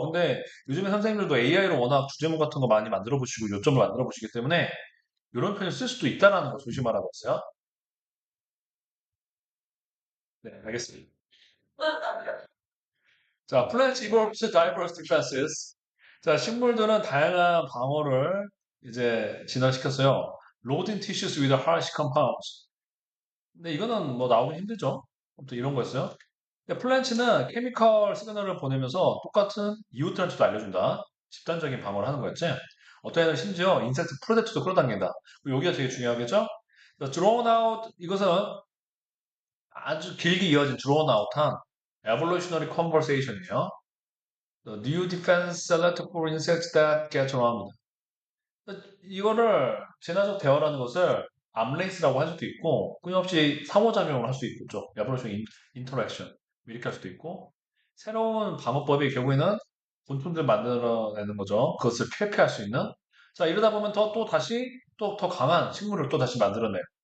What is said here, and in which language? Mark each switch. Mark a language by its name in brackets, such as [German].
[Korean] 근데 요즘에 선생님들도 AI로 워낙 주제문 같은 거 많이 만들어 보시고 요점을 만들어 보시기 때문에 이런 표현을 쓸 수도 있다라는 거 조심하라고 했어요. 네, 알겠습니다. [English] 자, plants evolve diverse defenses. [Korean] 자, 식물들은 다양한 방어를 이제 진화시켰어요. [English] Loading tissues with harsh compounds. [Korean] 근데 이거는 뭐 나오기 힘들죠. 아무튼 이런 거였어요. 플랜츠는 케미컬 시그널을 보내면서 똑같은 이웃들한테도 알려준다. 집단적인 방어를 하는 거였지. 어떤 애는 심지어 인섹트 프로젝트도 끌어당긴다. 그리고 여기가 되게 중요하겠죠? drawn out, 이것은 아주 길게 이어진 drawn out한 [English] evolutionary conversation [Korean] 이에요. [English] The new defense select for insects that get around. [Korean] 이거를 진화적 대화라는 것을 암레이스라고 할 수도 있고 끊임없이 상호작용을 할 수도 있죠. 에볼루션 인터랙션 이렇게 할 수도 있고 새로운 방어법이 결국에는 곤충들 만들어내는 거죠. 그것을 회피할 수 있는. 자 이러다 보면 또 다시 또 더 강한 식물을 또 다시 만들어내요.